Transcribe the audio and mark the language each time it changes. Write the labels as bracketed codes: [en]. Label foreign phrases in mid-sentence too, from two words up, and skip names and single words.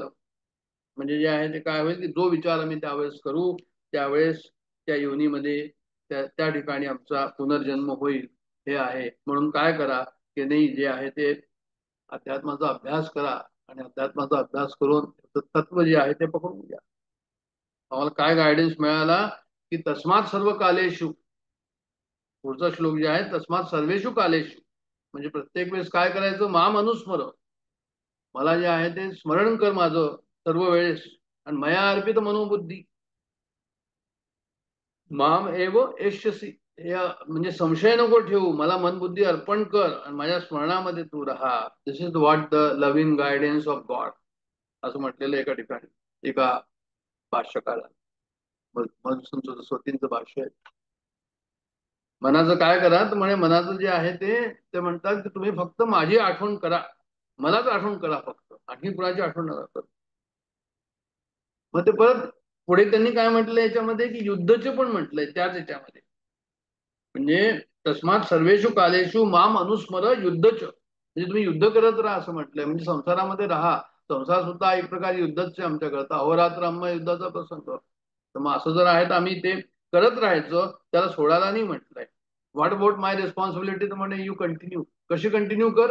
[mr] म्हणजे जे आहे ते काय होईल की जो विचार आम्ही त्यावेळेस करू, त्यावेळेस त्या योनीमध्ये त्या ठिकाणी आमचा पुनर्जन्म होईल हे आहे. म्हणून काय करा की नाही, जे आहे ते अध्यात्माचा अभ्यास करा आणि अध्यात्माचा अभ्यास करून तत्व जे आहे ते पकडून घ्या. आम्हाला काय गायडन्स मिळाला की [sa] तस्मात सर्व कालेषु, [mr] पुढचा श्लोक जे आहे [sa] तस्मात सर्वेषु कालेषु, [mr] म्हणजे प्रत्येक वेळेस काय करायचं? [sa] माम अनुस्मर, [mr] मला जे आहे ते स्मरण कर माझं सर्व वेळेस. [sa] आणि मया अर्पित मनोबुद्धी माम एव एष्यसी, [mr] म्हणजे संशय नको ठेवू, मला मनबुद्धी अर्पण कर आणि माझ्या स्मरणामध्ये तू राहा. [en] This is what the loving guidance of God [mr] असं म्हटलेलं एका ठिकाणी एका भाष्यकाराने. स्वतींचं भाष्य आहे. मनाचं काय करा तर म्हणे मनाचं जे आहे ते म्हणतात की तुम्ही फक्त माझी आठवण करा, मलाच आठवण करा फक्त, आणखी कुणाची आठवण नका करा. मग ते परत पुढे त्यांनी काय म्हटलं याच्यामध्ये की युद्धचे पण म्हटलंय त्याच याच्यामध्ये. [sa] म्हणजे तस्मात सर्वेषु कालेषु माम अनुस्मर युद्धच, [mr] म्हणजे तुम्ही युद्ध करत राहा असं म्हटलंय. म्हणजे संसारामध्ये राहा. संसार सुद्धा एक प्रकारे युद्धच आहे आमच्याकरता. अहोरात्र आम्हा युद्धाचा प्रसंग. तर मग असं जर आहे तर आम्ही ते करत राहायचं, त्याला सोडायला नाही म्हटलंय. [en] What about my responsibility, [mr] तर म्हणे [en] you continue. [mr] कशी कंटिन्यू कर?